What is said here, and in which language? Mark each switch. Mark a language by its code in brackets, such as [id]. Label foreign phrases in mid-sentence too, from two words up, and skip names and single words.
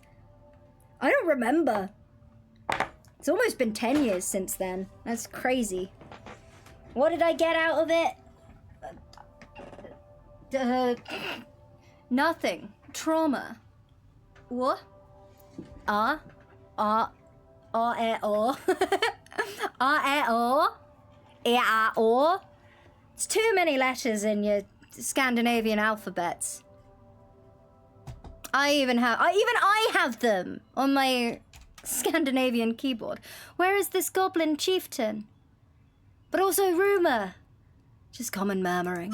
[en] I don't remember. It's almost been 10 years since then. That's crazy. What did I get out of it? Nothing. Trauma. What? R-E-O. R-E-O. E-A-O. It's too many letters in your Scandinavian alphabets. I have them on my Scandinavian keyboard. Where is this goblin chieftain? But also rumor. Just common murmuring.